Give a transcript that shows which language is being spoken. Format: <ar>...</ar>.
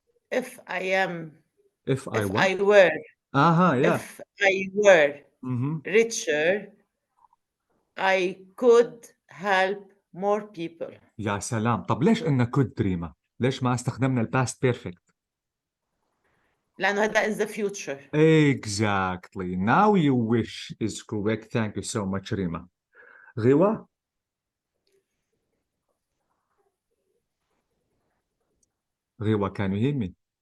<en>If I am, If I if what? I were, Aha, yeah. if I were Mm-hmm. richer, I could help more people.</en> <ar>يا سلام. طب ليش قلنا could ريما؟ ليش ما استخدمنا الباست بيرفكت؟ لأنه هذا</ar> <en>in the future. Exactly. Now you wish is correct. Thank you so much, Rima. غوا, Riwa, can you hear me?</en>